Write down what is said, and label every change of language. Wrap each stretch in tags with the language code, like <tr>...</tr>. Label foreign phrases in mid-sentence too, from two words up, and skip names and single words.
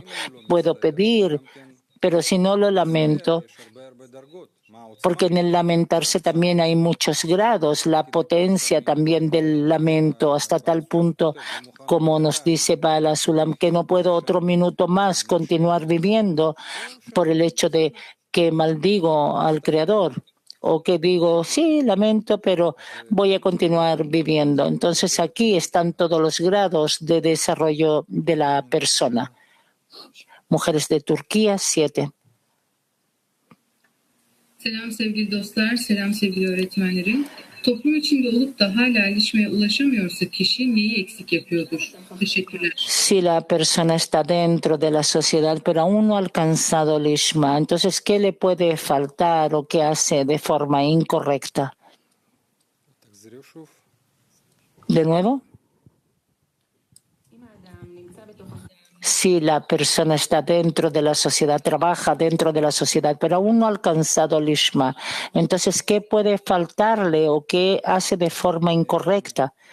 <es>Puedo pedir, pero si no lo lamento, porque en el lamentarse también hay muchos grados, la potencia también del lamento, hasta tal punto, como nos dice Bala Sulam, que no puedo otro minuto más continuar viviendo por el hecho de que maldigo al Creador, o que digo, sí, lamento, pero voy a continuar viviendo. Entonces aquí están todos los grados de desarrollo de la persona. Mujeres de Turquía, 7.</es> <tr>Selam sevgili dostlar, selam sevgili öğretmenlerim. Toplum içinde olup da hala erişmeye ulaşamıyorsa kişi neyi eksik yapıyordur? Teşekkürler.</tr> <es>Si la persona está dentro de la sociedad pero aún no ha alcanzado el Ishma, entonces ¿qué le puede faltar o qué hace de forma incorrecta? De nuevo. Si la persona está dentro de la sociedad, trabaja dentro de la sociedad, pero aún no ha alcanzado el Ishma, entonces, ¿qué puede faltarle o qué hace de forma incorrecta?</es>